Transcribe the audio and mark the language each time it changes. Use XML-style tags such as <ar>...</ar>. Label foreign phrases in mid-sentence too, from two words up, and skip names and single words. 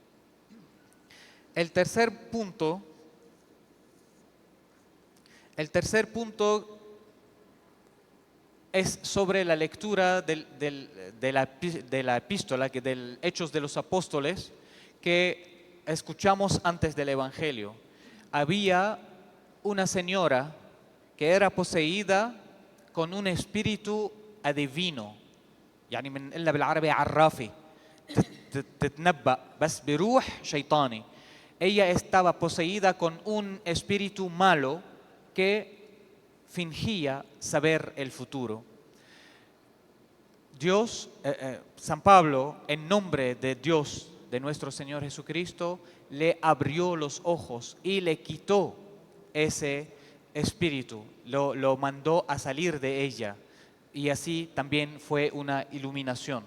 <es>El tercer punto es sobre la lectura de la epístola, del Hechos de los Apóstoles, que escuchamos antes del Evangelio. Había una señora que era poseída con un espíritu adivino.</es> <ar>يعني من إلا بالعربي عرافي تتنبأ بس بروح شيطاني.</ar> <es>Ella estaba poseída con un espíritu malo que fingía saber el futuro. Dios, San Pablo, en nombre de Dios, de nuestro Señor Jesucristo, le abrió los ojos y le quitó ese espíritu, lo mandó a salir de ella, y así también fue una iluminación.</es>